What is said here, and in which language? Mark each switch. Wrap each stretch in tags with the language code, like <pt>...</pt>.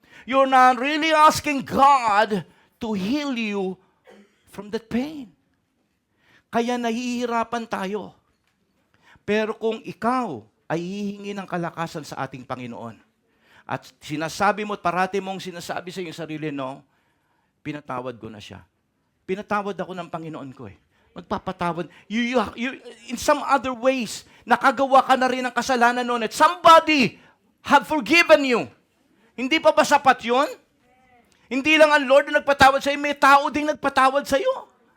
<en>You're not really asking God to heal you from that pain.</en> <tl>Kaya nahihirapan tayo. Pero kung ikaw ay hihingi ng kalakasan sa ating Panginoon at sinasabi mo at parati mong sinasabi sa iyong sarili, no, pinatawad ko na siya. Pinatawad ako ng Panginoon ko Magpapatawad.</tl> <en>In some other ways,</en> <tl>nakagawa ka na rin ng kasalanan noon at</tl> <en>somebody have forgiven you.</en> <tl>Hindi pa ba sapat yun? Hindi lang ang Lord na nagpatawad sa'yo, may tao ding nagpatawad sa'yo.</tl>